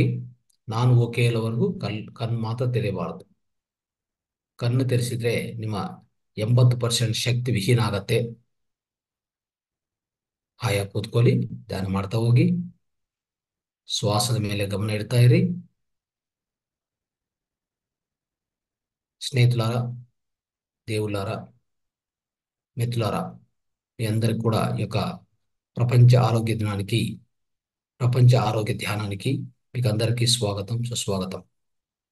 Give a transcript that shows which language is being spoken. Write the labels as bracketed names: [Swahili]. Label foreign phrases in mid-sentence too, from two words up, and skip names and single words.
[Kannada] ನಾನು ಓಕೆ ಹೇಳೋವರೆಗೂ ಕಣ್ಣು ಮಾತ್ರ ತೆರೆಯಬಾರದು. ಕಣ್ಣು ತೆರೆಸಿದ್ರೆ ನಿಮ್ಮ 80% ಶಕ್ತಿ ವಿಹೀನ ಆಗತ್ತೆ. ಹಾಯಾಗಿ ಕೂತ್ಕೊಳ್ಳಿ. ಧ್ಯಾನ ಮಾಡ್ತಾ ಹೋಗಿ. ಶ್ವಾಸದ ಮೇಲೆ ಗಮನ ಇಡ್ತಾ ಇರಿ. [Telugu] స్నేహితులారా, దేవులారా, మిత్రులారా, మీ అందరికి కూడా ఈ యొక్క ప్రపంచ ఆరోగ్య దినానికి, ప్రపంచ ఆరోగ్య ధ్యానానికి మీకు అందరికీ స్వాగతం, సుస్వాగతం.